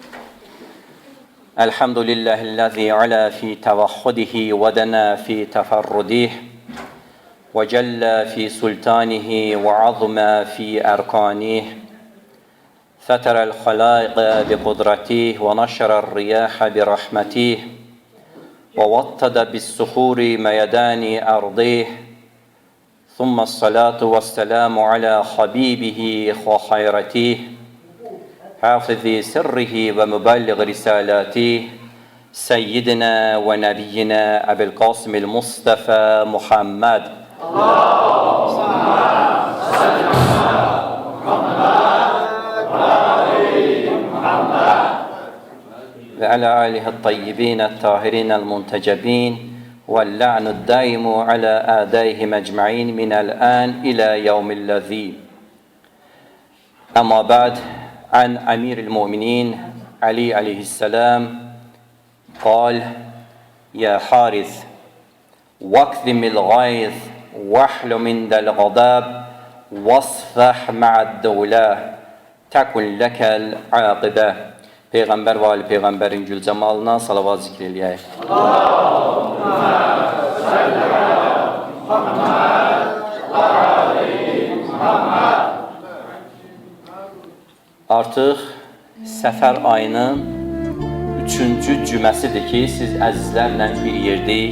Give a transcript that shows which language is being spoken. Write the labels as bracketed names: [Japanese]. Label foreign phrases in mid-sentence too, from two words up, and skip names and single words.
[Arabic] الحمد لله الذي علا في توحده ودنا في تفرده وجل في سلطانه وعظم في أركانه. فطر الخلائق بقدرته ونشر الرياح برحمته. ووطد بالسحور ميدان أرضيه ثم الصلاة والسلام على حبيبه وخيرته حافظ سره ومبلغ رسالاته سيدنا ونبينا أبي القاسم المصطفى محمد اللهم صل على محمد وعلى آله الطيبين الطاهرين المنتجبين واللعن الدائم على أعدائهم أجمعين من الآن إلى يوم الدين. أما بعد عن أمير المؤمنين علي عليه السلام قال يا حارث واكظم الغيظ واحلم عند الغضب واصفح مع الدولة تكن لك العاقبة. [Azerbaijani] Peyğəmbər və ali Peyğəmbərin gül cəmalına salavat zikr eləyək. [Arabic] اللهم صل على محمد وآل محمد. [Azerbaijani] Artıq Səfər ayının 3-cü cüməsidir ki, siz əzizlərlə bir yerdəyik.